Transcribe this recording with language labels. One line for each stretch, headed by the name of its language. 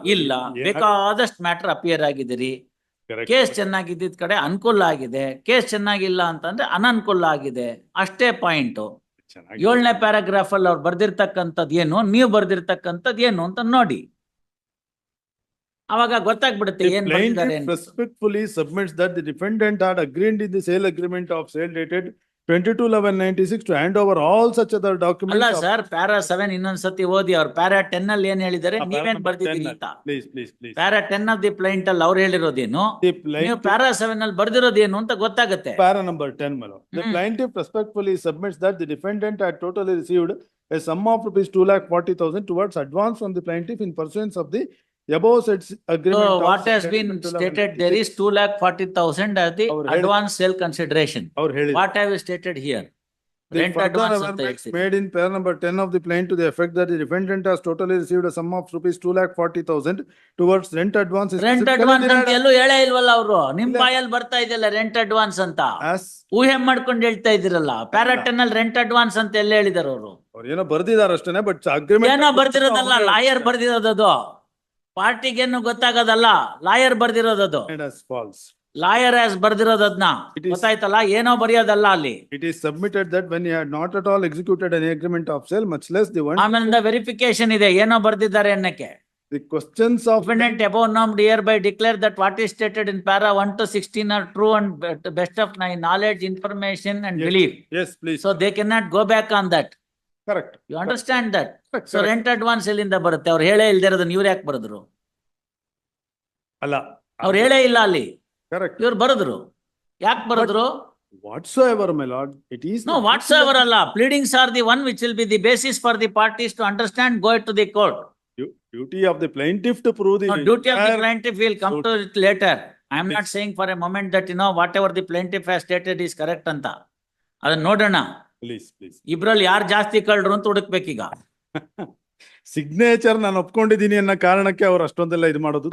Kannada: ಇಲ್ಲ, ಬೇಕಾದಷ್ಟು matter appear ಆಗಿದ್ದೀರಿ. ಕೇಸ್ ಚೆನ್ನಾಗಿದ್ದ ಕಡೆ ಅನುಕೂಲ ಆಗಿದೆ, ಕೇಸ್ ಚೆನ್ನಾಗಿಲ್ಲ ಅಂತಂದ್ರೆ ಅನನುಕೂಲ ಆಗಿದೆ, ಅಷ್ಟೇ ಪಾಯಿಂಟ್. 7ನೇ ಪ್ಯಾರಾಗ್ರಾಫ್ ಅಲ್ಲಿ ಅವ್ರು ಬರ್ದಿರ್ತಕ್ಕಂಥದ್ದು ಏನು, ನೀವು ಬರ್ದಿರ್ತಕ್ಕಂಥದ್ದು ಏನು ಅಂತ ನೋಡಿ, ಅವಾಗ ಗೊತ್ತಾಗ್ಬಿಡುತ್ತೆ ಏನ್ ಬರ್ದಿದ್ದಾರೆ.
English: Respectfully submits that the defendant had agreed in the sale agreement of sale dated 22/11/96 to hand over all such other documents.
Kannada: ಅಲ್ಲ ಸರ್, ಪ್ಯಾರಾ 7 ಇನ್ನೊಂದ್ಸತಿ ಓದಿ. ಅವ್ರು ಪ್ಯಾರಾ 10 ಅಲ್ಲಿ ಏನ್ ಹೇಳಿದ್ದಾರೆ, ನೀವೇನ್ ಬರ್ದಿದ್ದೀರಿ ಅಂತ.
English: Please.
Kannada: Para 10
English: of the plaint
Kannada: ಅಲ್ಲಿ ಅವ್ರು ಹೇಳಿರೋದೇನು, ನೀವು ಪ್ಯಾರಾ 7 ಅಲ್ಲಿ ಬರ್ದಿರೋದೇನು ಅಂತ ಗೊತ್ತಾಗುತ್ತೆ.
English: Para number 10, my lord. The plaintiff respectfully submits that the defendant had totally received a sum of rupees 2,40,000 towards advance from the plaintiff in pursuance of the above said agreement. So what has been stated, there is 2,40,000 as the advance sale consideration. What have you stated here? The further averments made in para number 10 of the plaint to the effect that the defendant has totally received a sum of rupees 2,40,000 towards rent advance.
Kannada: Rent advance ಅಂತ ಎಲ್ಲೂ ಹೇಳೇ ಇಲ್ವಲ್ಲ ಅವರು. ನಿಮ್ ಬಾಯಲ್ಲಿ ಬರ್ತಾ ಇದೆಯಲ್ಲ rent advance ಅಂತ, ಊಹೆ ಮಾಡ್ಕೊಂಡು ಹೇಳ್ತಾ ಇದಿರಲ್ಲ. ಪ್ಯಾರಾ 10 ಅಲ್ಲಿ ರೆಂಟ್ ಅಡ್ವಾನ್ಸ್ ಅಂತ ಎಲ್ಲ ಹೇಳಿದಾರೆ ಅವರು. ಏನೋ ಬರ್ದಿದಾರ ಅಷ್ಟೇನೆ,
English: but agreement
Kannada: ಏನೋ ಬರ್ದಿರೋದಲ್ಲ, ಲಾಯರ್ ಬರ್ದಿರೋದದು. ಪಾರ್ಟಿಗೇನು ಗೊತ್ತಾಗೋದಲ್ಲ, ಲಾಯರ್ ಬರ್ದಿರೋದದು. ಲಾಯರ್ ಆಸ್ ಬರ್ದಿರೋದನ್ನ ಗೊತ್ತಾಯ್ತಲ್ಲ, ಏನೋ ಬರೆಯೋದಲ್ಲ ಅಲ್ಲಿ.
English: It is submitted that when he had not at all executed any agreement of sale, much less the one.
Kannada: ಆಮೇಲೆ ವೆರಿಫಿಕೇಶನ್ ಇದೆ, ಏನೋ ಬರ್ದಿದ್ದಾರೆ ಅನ್ನಕ್ಕೆ.
English: The questions of defendant above named hereby declare that what is stated in para 1 to 16 are true and best of my knowledge, information and belief. Yes, please. So they cannot go back on that. Correct. You understand that? Correct. So rent advance
Kannada: ಎಲ್ಲಿಂದ ಬರುತ್ತೆ? ಅವ್ರು ಹೇಳೇ ಇಲ್ದಿರೋದನ್ನ ಇವ್ರು ಯಾಕೆ ಬರೆದ್ರು? ಅಲ್ಲ, ಅವ್ರು ಹೇಳೇ ಇಲ್ಲ ಅಲ್ಲಿ.
English: Correct.
Kannada: ಇವ್ರು ಬರೆದ್ರು. ಯಾಕೆ ಬರೆದ್ರು?
English: Whatsoever, my lord, it is. No, whatsoever
Kannada: ಅಲ್ಲ.
English: Pleadings are the one which will be the basis for the parties to understand, go to the court. Duty of the plaintiff to prove the. No, duty of the plaintiff will come to it later. I am not saying for a moment that whatever the plaintiff has stated is correct ಅಂತ.
Kannada: ಅದನ್ನ ನೋಡೋಣ.
English: Please.
Kannada: ಇಬ್ರಲ್ಲಿ ಯಾರು ಜಾಸ್ತಿ ಕಳ್ರು ಅಂತ ಹುಡುಕ್ಬೇಕೀಗ. Signature ನಾನು ಒಪ್ಕೊಂಡಿದ್ದೀನಿ ಅನ್ನೋ ಕಾರಣಕ್ಕೆ ಅವ್ರು ಅಷ್ಟೊಂದೆಲ್ಲ ಇದು ಮಾಡೋದು.